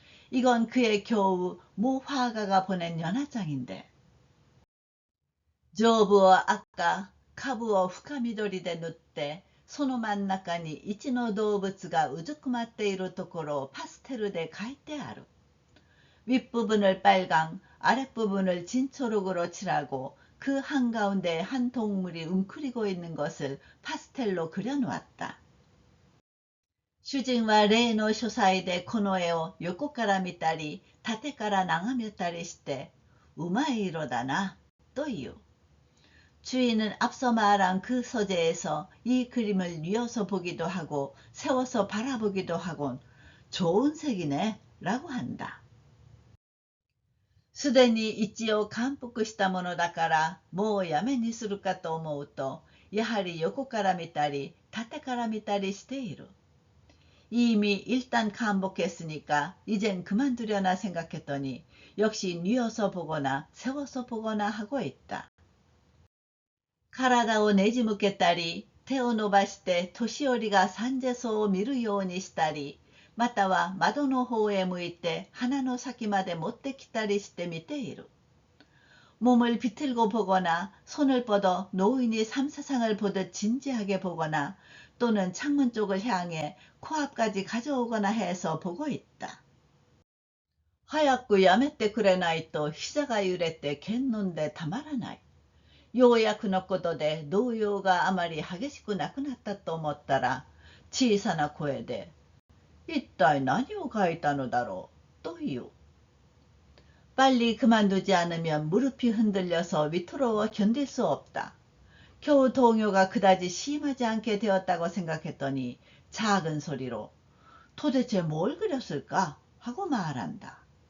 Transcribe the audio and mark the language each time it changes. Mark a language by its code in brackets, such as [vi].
[ko] 이건 그의 교우 모 화가가 보낸 연하장인데, [ja] 上部を赤、下部を深緑で塗って、その真ん中に一の動物がうずくまっているところをパステルで描いてある。 [ko] 윗부분을 빨강, 아랫부분을 진초록으로 칠하고 그 한가운데 한 동물이 웅크리고 있는 것을 파스텔로 그려놓았다. [ja] 主人は例の書斎でこの絵を横から見たり縦から眺めたりしてうまい色だなと言う。 [ko] 주인은 앞서 말한 그 서재에서 이 그림을 뉘어서 보기도 하고 세워서 바라보기도 하곤 좋은 색이네 라고 한다. [ja] すでに一応感服したものだからもうやめにするかと思うと、やはり横から見たり縦から見たりしている。 [ko] 이미 일단 감복했으니까 이젠 그만두려나 생각했더니 역시 뉘어서 보거나 세워서 보거나 하고 있다. [ja] 体をねじ向けたり、手を伸ばして年寄りが三世草を見るようにしたり、または窓の方へ向いて鼻の先まで持ってきたりして見ている。 [ko] 몸을 비틀고 보거나 손을 뻗어 노인이 삼사상을 보듯 진지하게 보거나 또는 창문 쪽을 향해 코앞까지 가져오거나 해서 보고 있다. [ja] 早くやめてくれないと膝が揺れて剣飲んでたまらない。ようやくのことで動揺があまり激しくなくなったと思ったら、小さな声で、一体何を書いたのだろうと言う。 [ko] 빨리 그만두지 않으면 무릎이 흔들려서 위태로워 견딜 수 없다. 겨우 동요가 그다지 심하지 않게 되었다고 생각했더니 작은 소리로 도대체 뭘 그렸을까 하고 말한다.